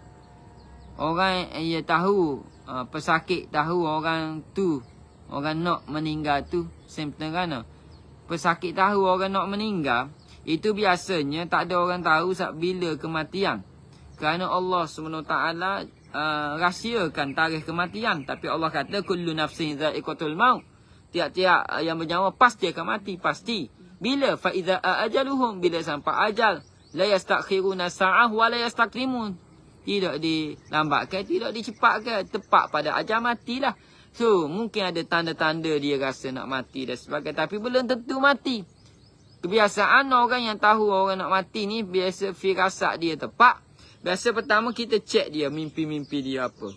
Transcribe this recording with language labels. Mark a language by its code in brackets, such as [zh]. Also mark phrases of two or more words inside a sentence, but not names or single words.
[ms] Orang ia tahu, pesakit tahu orang tu, orang nak meninggal tu sempurna. Pesakit tahu orang nak meninggal, itu biasanya tak ada orang tahu bila kematian. Kerana Allah SWT rahsiakan tarikh kematian. Tapi Allah kata [ar] كل نفس ذائقة الموت. [ms] Tiap-tiap yang bernyawa pasti akan mati, pasti. [ar] Bila فإذا أجلهم, [ms] bila sampai ajal, [ar] لا يستأخرون ساعة ولا يستقدمون. [ms] Tidak dilambatkan, tidak dicepatkan, tepat pada ajal matilah. So mungkin ada tanda-tanda dia rasa nak mati dan sebagainya, tapi belum tentu mati. Kebiasaan orang yang tahu orang nak mati ni, biasa firasat dia tepat. Biasa pertama kita cek dia, mimpi-mimpi dia apa.